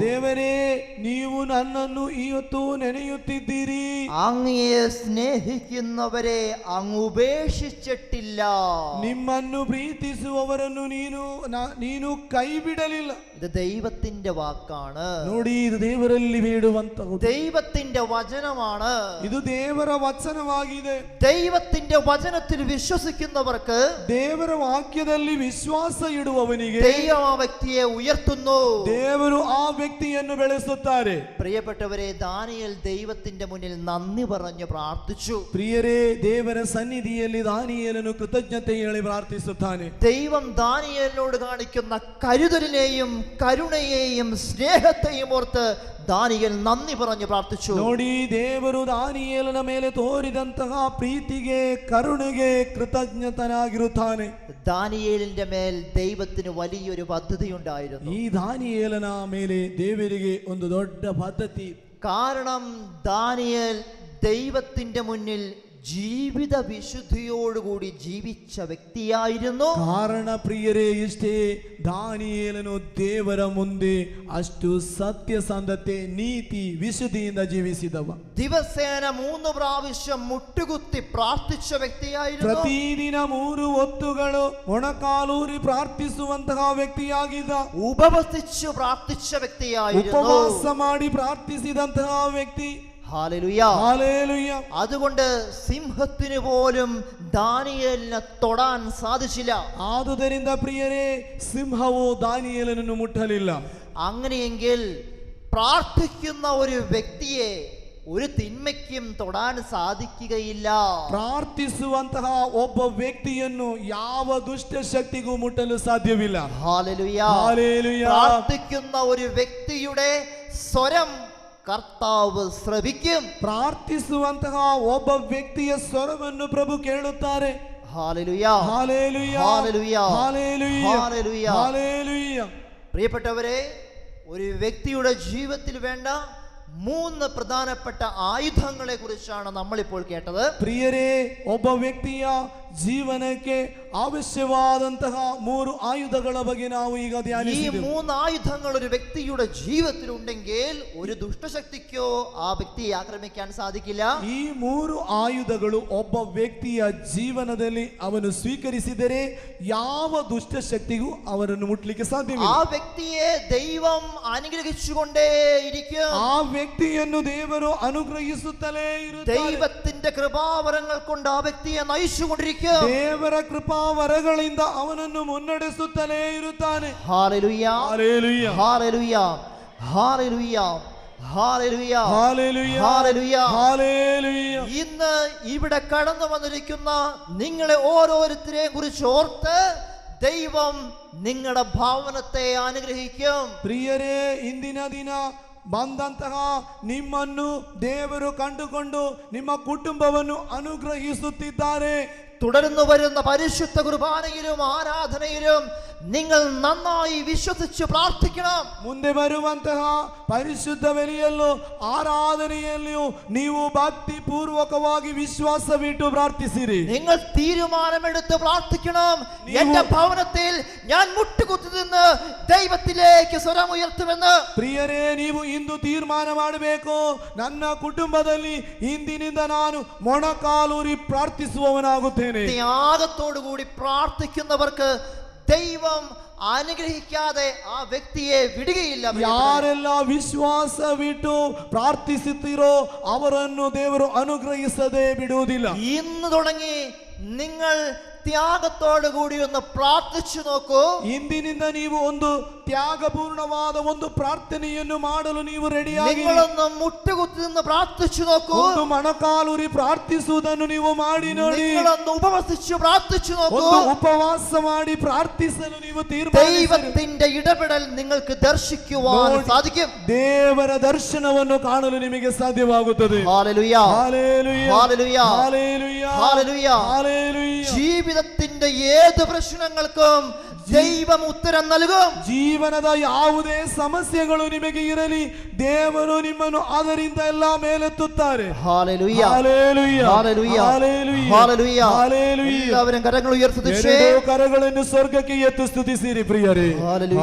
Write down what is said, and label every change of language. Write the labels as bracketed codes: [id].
[kn] ದೇವರೇ, ನೀವು ನನ್ನನ್ನು ಇವತ್ತು ನೆನೆಯುತ್ತಿದ್ದೀರಿ. [ml] അങ്ങയെ സ്നേഹിക്കുന്നവരെ അങ്ങ് ഉപേക്ഷിച്ചിട്ടില്ല. [kn] ನಿಮ್ಮನ್ನು ಪ್ರೀತಿಸುವವರನ್ನು ನೀನು ಕೈ ಬಿಡಲಿಲ್ಲ. [ml] ഇത് ദൈവത്തിന്റെ വാക്കാണ്. [kn] ನೋಡಿ, ಇದು ದೇವರಲ್ಲಿ ಬೇಡುವಂತಹದ್ದು. [ml] ദൈവത്തിന്റെ വചനമാണ്. [kn] ಇದು ದೇವರ ವಚನವಾಗಿದೆ. [ml] ദൈവത്തിന്റെ വചനത്തിൽ വിശ്വസിക്കുന്നവർക്ക്, [kn] ದೇವರ ವಾಕ್ಯದಲ್ಲಿ ವಿಶ್ವಾಸ ಇಡುವವನಿಗೆ [ml] ദൈവം ആ വ്യക്തിയെ ഉയർത്തുന്നു. [kn] ದೇವರು ಆ ವ್ಯಕ್ತಿಯನ್ನು ಬೆಳೆಸುತ್ತಾರೆ. [ml] പ്രിയപ്പെട്ടവരെ, ദാനിയേൽ ദൈവത്തിന്റെ മുന്നിൽ നന്ദി പറഞ്ഞു പ്രാർത്ഥിച്ചു. [kn] ಪ್ರಿಯರೇ, ದೇವರ ಸನ್ನಿಧಿಯಲ್ಲಿ ದಾನಿಯೇಲನು ಕೃತಜ್ಞತೆ ಹೇಳಿ ಪ್ರಾರ್ಥಿಸುತ್ತಾನೆ. [ml] ദൈവം ദാനിയേലിനോട് കാണിക്കുന്ന കരുതലിനെയും കരുണയെയും സ്നേഹത്തെയും ഓർത്ത് ദാനിയേൽ നന്ദി പറഞ്ഞു പ്രാർത്ഥിച്ചു. [kn] ನೋಡಿ, ದೇವರು ದಾನಿಯೇಲನ ಮೇಲೆ ತೋರಿದಂತಹ ಪ್ರೀತಿಗೆ ಕರುಣೆಗೆ ಕೃತಜ್ಞತನಾಗಿರುತ್ತಾನೆ. [ml] ദാനിയേലിന്റെ മേൽ ദൈവത്തിന് വലിയൊരു പദ്ധതി ഉണ്ടായിരുന്നു. [kn] ಈ ದಾನಿಯೇಲನ ಮೇಲೆ ದೇವರಿಗೆ ಒಂದು ದೊಡ್ಡ ಪದ್ಧತಿ. [ml] കാരണം ദാനിയേൽ ദൈവത്തിന്റെ മുന്നിൽ ജീവിത വിശുദ്ധിയോടുകൂടി ജീവിച്ച വ്യക്തിയായിരുന്നു. [kn] ಕಾರಣ ಪ್ರಿಯರೇ ಇಷ್ಟೇ, ದಾನಿಯೇಲನು ದೇವರ ಮುಂದೆ ಅಷ್ಟು ಸತ್ಯಸಂಧತೆ, ನೀತಿ, ವಿಶುದ್ಧಿಯಿಂದ ಜೀವಿಸಿದವ. [ml] ദിവസേന 3 പ്രാവശ്യം മുട്ടുകുത്തി പ്രാർത്ഥിച്ച വ്യക്തിയായിരുന്നു. [kn] ಪ್ರತಿದಿನ 3 ಹೊತ್ತುಗಳು ಮೊಣಕಾಲೂರಿ ಪ್ರಾರ್ಥಿಸುವಂತಹ ವ್ಯಕ್ತಿಯಾಗಿದ್ದ. [ml] ഉപവസിച്ചു പ്രാർത്ഥിച്ച വ്യക്തിയായിരുന്നു. [kn] ಉಪವಾಸ ಮಾಡಿ ಪ್ರಾರ್ಥಿಸಿದಂತಹ ವ್ಯಕ್ತಿ. [ml] Hallelujah, hallelujah. അതുകൊണ്ട് സിംഹത്തിന് പോലും ദാനിയേലിനെ തൊടാൻ സാധിച്ചില്ല. [kn] ಆದುದರಿಂದ ಪ್ರಿಯರೇ, ಸಿಂಹವು ದಾನಿಯೇಲನನ್ನು ಮುಟ್ಟಲಿಲ್ಲ. [ml] അങ്ങനെയെങ്കിൽ പ്രാർത്ഥിക്കുന്ന ഒരു വ്യക്തിയെ ഒരു തിന്മയ്ക്കും തൊടാൻ സാധിക്കുകയില്ല. [kn] ಪ್ರಾರ್ಥಿಸುವಂತಹ ಒಬ್ಬ ವ್ಯಕ್ತಿಯನ್ನು ಯಾವ ದುಷ್ಟ ಶಕ್ತಿಗೂ ಮುಟ್ಟಲು ಸಾಧ್ಯವಿಲ್ಲ. [ml] Hallelujah, hallelujah. പ്രാർത്ഥിക്കുന്ന ഒരു വ്യക്തിയുടെ സ്വരം കർത്താവ് ശ്രവിക്കും. [kn] ಪ್ರಾರ್ಥಿಸುವಂತಹ ಒಬ್ಬ ವ್ಯಕ್ತಿಯ ಸ್ವರವನ್ನು ಪ್ರಭು ಕೇಳುತ್ತಾರೆ. [ml] Hallelujah, hallelujah, hallelujah, hallelujah, hallelujah. Hallelujah. പ്രിയപ്പെട്ടവരെ, ഒരു വ്യക്തിയുടെ ജീവിതത്തിൽ വേണ്ട 3 പ്രധാനപ്പെട്ട ആയുധങ്ങളെ കുറിച്ചാണ് നമ്മളിപ്പോൾ കേട്ടത്. [kn] ಪ್ರಿಯರೇ, ಒಬ್ಬ ವ್ಯಕ್ತಿಯ ಜೀವನಕ್ಕೆ ആവശ്യവാದಂತಹ 3 ആയുധಗಳ ಬಗ್ಗೆ ನಾವು ಈಗ ഈ ധ്യാനിಸಿದೆವು. [ml] 3 ആയുധങ്ങൾ ഒരു വ്യക്തിയുടെ ജീവിതത്തിൽ ഉണ്ടെങ്കിൽ ഒരു ദുഷ്ടശക്തിക്കോ ആ വ്യക്തിയെ ആക്രമിക്കാൻ സാധിക്കില്ല. [kn] ಈ 3 ಆಯುಧಗಳು ಒಬ್ಬ ವ್ಯಕ್ತಿಯ ಜೀವನದಲ್ಲಿ ಅವನು ಸ್ವೀಕರಿಸಿದರೆ ಯಾವ ದುಷ್ಟಶಕ್ತಿಗೂ ಅವರನ್ನು ಮುಟ್ಲಿಕ್ಕೆ ಸಾಧ್ಯವಿಲ್ಲ. [ml] ആ വ്യക്തിയെ ദൈവം അനുഗ്രഹിച്ചുകൊണ്ടേ ഇരിക്കും. [kn] ಆ ವ್ಯಕ್ತಿಯನ್ನು ದೇವರು ಅನುಗ್ರಹಿಸುತ್ತಲೇ ಇರುತ್ತಾರೆ. [ml] ദൈവത്തിന്റെ കൃപാവരങ്ങൾ കൊണ്ട് ആ വ്യക്തിയെ നയിച്ചുകൊണ്ടിരിക്കും. [kn] ದೇವರ ಕೃಪಾವರಗಳಿಂದ ಅವನನ್ನು ಮುನ್ನಡೆಸುತ್ತಲೇ ಇರುತ್ತಾನೆ. [ml] Hallelujah, hallelujah, hallelujah, hallelujah, hallelujah, hallelujah, hallelujah, hallelujah. ഇന്ന് ഇവിടെ കടന്നു വന്നിരിക്കുന്ന നിങ്ങളെ ഓരോരുത്തരെയും കുറിച്ച് ഓർത്ത് ദൈവം നിങ്ങളുടെ ഭവനത്തെ അനുഗ്രഹിക്കും. [kn] ಪ್ರಿಯರೇ, ಇಂದಿನ ದಿನ ಬಂದಂತಹ ನಿಮ್ಮನ್ನು ದೇವರು ಕಂಡುಕೊಂಡು ನಿಮ್ಮ ಕುಟುಂಬವನ್ನು ಅನುಗ್ರಹಿಸುತ್ತಿದ್ದಾರೆ. [ml] തുടർന്നു വരുന്ന പരിശുദ്ധ കുർബാനയിലും ആരാധനയിലും നിങ്ങൾ നന്നായി വിശ്വസിച്ച് പ്രാർത്ഥിക്കണം. [kn] ಮುಂದೆ ಬರುವಂತಹ ಪರಿಶುದ್ಧ ಬಲಿಯಲ್ಲೂ ಆರಾಧನೆಯಲ್ಲಿಯೂ ನೀವು ಭಕ್ತಿ ಪೂರ್ವಕವಾಗಿ ವಿಶ್ವಾಸವಿಟ್ಟು ಪ್ರಾರ್ಥಿಸಿರಿ. [ml] നിങ്ങൾ തീരുമാനമെടുത്ത് പ്രാർത്ഥിക്കണം. എന്റെ ഭവനത്തിൽ ഞാൻ മുട്ടുകുത്തി നിന്ന് ദൈവത്തിലേക്ക് സ്വരം ഉയർത്തുമെന്ന്. [kn] ಪ್ರಿಯರೇ, ನೀವು ಇಂದು ತೀರ್ಮಾನ ಮಾಡಬೇಕು, ನನ್ನ ಕುಟುಂಬದಲ್ಲಿ ಇಂದಿನಿಂದ ನಾನು ಮೊಣಕಾಲೂರಿ ಪ್ರಾರ್ಥಿಸುವವನಾಗುತ್ತೇನೆ. [ml] ത്യാഗത്തോടുകൂടി പ്രാർത്ഥിക്കുന്നവർക്ക് ദൈവം അനുഗ്രഹിക്കാതെ ആ വ്യക്തിയെ വിടുകയില്ല. [kn] ಯಾರೆಲ್ಲ ವಿಶ್ವಾಸವಿಟ್ಟು ಪ್ರಾರ್ಥಿಸುತ್ತೀರೋ ಅವರನ್ನು ದೇವರು ಅನುಗ್ರಹಿಸದೆ ಬಿಡುವುದಿಲ್ಲ. [ml] ഇന്ന് തുടങ്ങി നിങ്ങൾ ത്യാഗത്തോടുകൂടി ഒന്ന് പ്രാർത്ഥിച്ചു നോക്കൂ. [kn] ಇಂದಿನಿಂದ ನೀವು ಒಂದು ತ್ಯಾಗಪೂರ್ಣವಾದ ಒಂದು ಪ್ರಾರ್ಥನೆಯನ್ನು ಮಾಡಲು ನೀವು ರೆಡಿಯಾಗಿ [ml] നിങ്ങളൊന്ന് മുട്ടുകുത്തി നിന്ന് പ്രാർത്ഥിച്ചു നോക്കൂ. [kn] ಒಂದು ಮೊಣಕಾಲೂರಿ ಪ್ರಾರ್ಥಿಸುವುದನ್ನು ನೀವು ಮಾಡಿ ನೋಡಿ. [ml] നിങ്ങളൊന്ന് ഉപവസിച്ചു പ്രാർത്ഥിച്ചു നോക്കൂ. [kn] ಒಂದು ಉಪವಾಸ ಮಾಡಿ ಪ್ರಾರ್ಥಿಸಲು ನೀವು ತೀರ್ಮಾನಿಸಿರಿ. [ml] ദൈവത്തിന്റെ ഇടപെടൽ നിങ്ങൾക്ക് ദർശിക്കുവാൻ സാധിക്കും. [kn] ದೇವರ ದರ್ಶನವನ್ನು ಕಾಣಲು ನಿಮಗೆ ಸಾಧ್ಯವಾಗುತ್ತದೆ. [ml] Hallelujah, hallelujah, hallelujah, hallelujah, hallelujah. Hallelujah. ജീവിതത്തിന്റെ ഏത് പ്രശ്നങ്ങൾക്കും ദൈവം ഉത്തരം നൽകും. [kn] ಜೀವನದ ಯಾವುದೇ ಸಮಸ್ಯೆಗಳು ನಿಮಗೆ ಇರಲಿ, ದೇವರು ನಿಮ್ಮನ್ನು ಅದರಿಂದ ಎಲ್ಲ ಮೇಲೆತ್ತುತ್ತಾರೆ. [ml] Hallelujah, hallelujah, hallelujah, hallelujah, hallelujah. Hallelujah. എല്ലാവരും കരങ്ങൾ ഉയർത്തിച്ചേ. [kn] ಎರಡೂ ಕರಗಳನ್ನು ಸ್ವರ್ಗಕ್ಕೆ ಎತ್ತು ಸ್ತುತಿಸಿರಿ ಪ್ರಿಯರೇ. [ml] ഹല്ലേലൂയ,